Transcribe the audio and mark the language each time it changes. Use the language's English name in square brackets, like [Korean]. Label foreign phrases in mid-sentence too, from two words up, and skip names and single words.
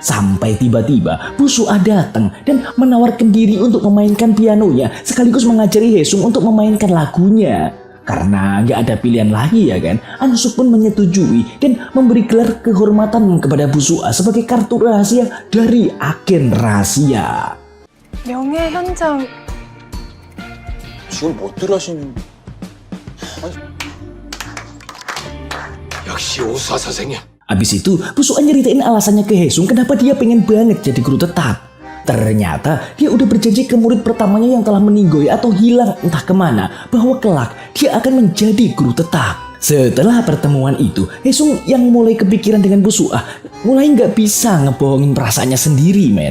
[Indonesian] Sampai tiba-tiba Busua datang dan menawarkan diri untuk memainkan pianonya sekaligus mengajari Haesung untuk memainkan lagunya. Karena nggak ada pilihan lagi ya kan, Ansuk pun menyetujui dan memberi gelar kehormatan kepada Busua sebagai kartu rahasia dari agen rahasia. [Korean] 명예 현장 지금 멋대로 하시는. 역시 오수아 선생님. [Indonesian] Abis itu, Busua nyeritain alasannya ke Haesung kenapa dia pengen banget jadi guru tetap. Ternyata dia udah berjanji ke murid pertamanya yang telah meninggoy atau hilang entah kemana bahwa kelak dia akan menjadi guru tetap. Setelah pertemuan itu, Haesung yang mulai kepikiran dengan Busua mulai nggak bisa ngebohongin perasaannya sendiri, men.